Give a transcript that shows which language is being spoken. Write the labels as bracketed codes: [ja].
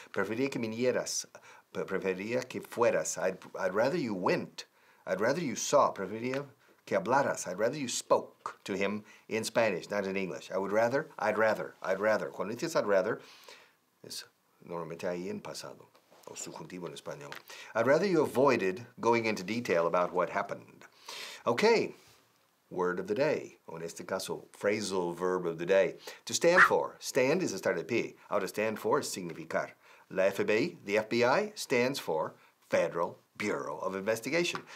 [es] Preferiría que vinieras. Preferiría que fueras. [en] I'd rather you went. I'd rather you saw. [es] Preferiría que hablaras. [en] I'd rather you spoke to him in Spanish, not in English. I'd rather. [es] Cuando dices [en] I'd rather, [es] es normalmente ahí en pasado, o subjuntivo en español. [en] I'd rather you avoided going into detail about what happened. Okay, word of the day, [es] o en este caso, [en] phrasal verb of the day. To stand for. Stand is [es] estar de pie. [en] How to stand for is significar. La FBI, the FBI, stands for Federal Bureau of Investigation.